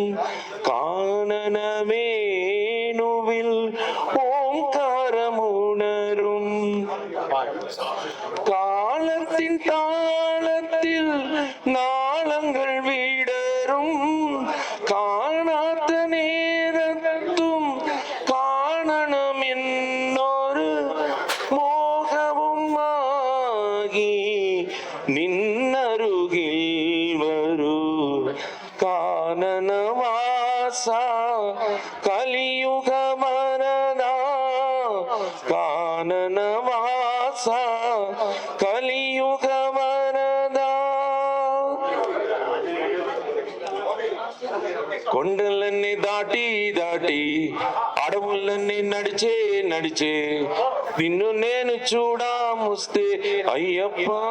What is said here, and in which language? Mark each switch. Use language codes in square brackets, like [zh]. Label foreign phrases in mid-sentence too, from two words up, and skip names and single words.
[ml] കാനനവേണുവിൽ ഓംകാരമുണരും കാലത്തിൻ താളത്തിൽ നാളങ്ങൾ വിടരും കാണാത്ത നേരത്തും കാണണമെന്നൊരു മോഹവുമാകി നിന്നരുകിൽ വരൂ [te] കാനനവാസ కలియుగ వరదా కాననవాస కలియుగ వరదా కొండలన్నీ దాటి దాటి అడవులన్నీ నడిచే నడిచే నిన్ను నేను చూడాముస్తే అయ్యప్ప